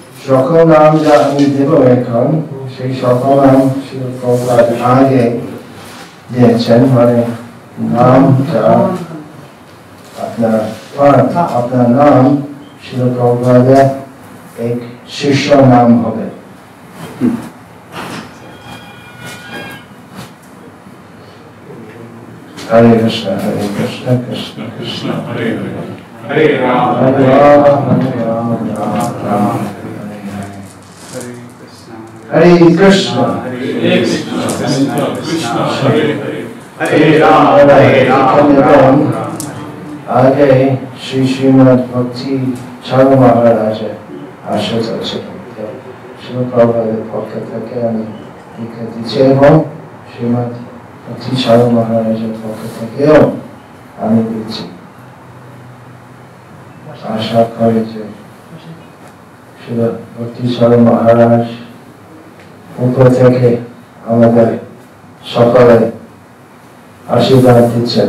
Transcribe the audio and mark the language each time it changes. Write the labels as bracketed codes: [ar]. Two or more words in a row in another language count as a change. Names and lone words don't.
[bn] সকল নাম যা আমি দেব এখন সেই সকল নাম শিল প্রভুপাদ আগে দিয়েছেন, মানে নামটা আপনার নাম শিল প্রভুপাদের এক শিষ্য নাম হবে। [sa] हरे कृष्ण, कृष्ण कृष्ण, हरे हरे, हरे राम, हरे राम, राम राम, हरे कृष्ण, हरे कृष्ण, कृष्ण कृष्ण, हरे हरे, हरे राम, हरे राम। [bn] আগে শ্রী শ্রীমদ্ ভক্তি চারু মহারাজ আশা करছে শিল প্রভুপাদের পক্ষ থেকে আমি দীক্ষা দিচ্ছি এবং শ্রীমদ্ ভক্তি চারু মহারাজের পক্ষ থেকেও আমি দিচ্ছি। আশা করি যে শিল ভক্তি চারু মহারাজ উপর থেকে আমাদের সকলে আশীর্বাদ দিচ্ছেন।